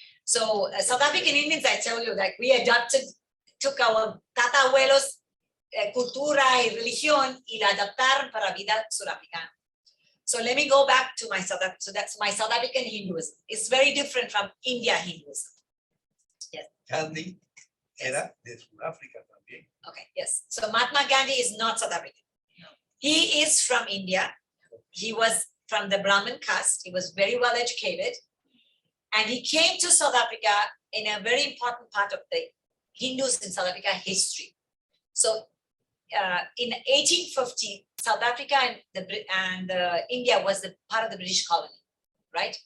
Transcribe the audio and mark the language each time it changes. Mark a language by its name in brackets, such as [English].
[English] So South African Indians, I tell you, like we took our [Spanish] tata abuelos cultura y religión y la adaptaron para vida surafricana. [English] So let me go back to my South African. So that's my South African Hinduism. It's very different from India Hinduism. Yes. [Spanish] Gandhi era de Sudáfrica también. [English] Okay, yes. So Mahatma Gandhi is not South African. He is from India. He was from the Brahmin caste. He was very well educated. And he came to South Africa in a very important part of the Hindus in South Africa history. So in 1850, South Africa and India was the part of the British colony, right?